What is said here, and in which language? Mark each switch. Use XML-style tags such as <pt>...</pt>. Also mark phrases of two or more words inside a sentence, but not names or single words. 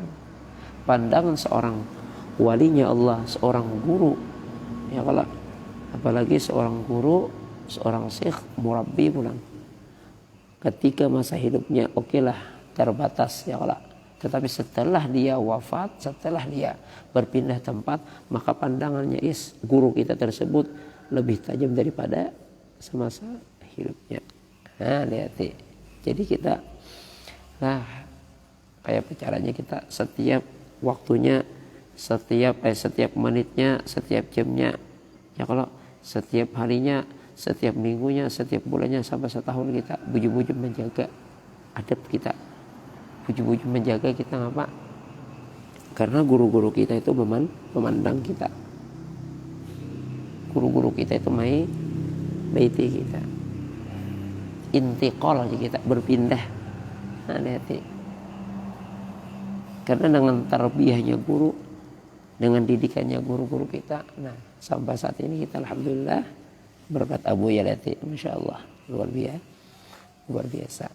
<id>pandangan seorang walinya Allah, seorang guru ya kalau apalagi seorang guru, seorang syekh murabbi pulang ketika masa hidupnya okelah terbatas ya kalau, tetapi setelah dia wafat, setelah dia berpindah tempat, maka pandangannya guru kita tersebut lebih tajam daripada semasa hidupnya. Lihat jadi kita kayak caranya kita setiap waktunya, setiap menitnya, setiap jamnya ya kalau setiap harinya, setiap minggunya, setiap bulannya sampai setahun kita bujur-bujur menjaga adab kita, bujur-bujur menjaga kita ngapa? Karena guru-guru kita itu memandang kita, guru-guru kita itu baiti kita, intiqal aja kita berpindah. Hati-hati. Karena dengan tarbiyahnya guru, dengan didikannya guru-guru kita, sampai saat ini kita alhamdulillah berkat Abuya lihat,</id> <ar>masya Allah</ar> <id>luar biasa.</id>